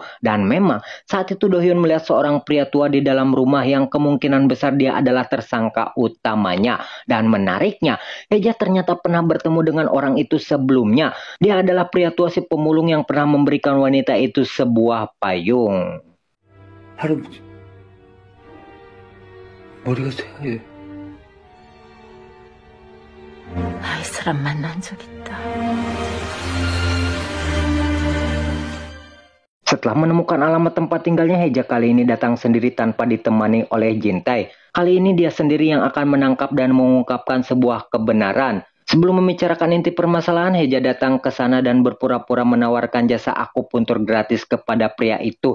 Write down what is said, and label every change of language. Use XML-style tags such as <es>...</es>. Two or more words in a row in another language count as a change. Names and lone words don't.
<id>Dan memang saat itu Dohyun melihat seorang pria tua di dalam rumah yang kemungkinan besar dia adalah tersangka utamanya. Dan menariknya, Heja ternyata pernah bertemu dengan orang itu sebelumnya. Dia adalah pria tua si pemulung yang pernah memberikan wanita itu sebuah payung.</id> <ko>할아버지, 머리가 새하얘. 이 사람 만난 적 있다.</ko> <id>Setelah menemukan alamat tempat tinggalnya, Heja kali ini datang sendiri tanpa ditemani oleh Jintae. Kali ini dia sendiri yang akan menangkap dan mengungkapkan sebuah kebenaran. Sebelum membicarakan inti permasalahan, Heja datang ke sana dan berpura-pura menawarkan jasa akupuntur gratis kepada pria itu.</id>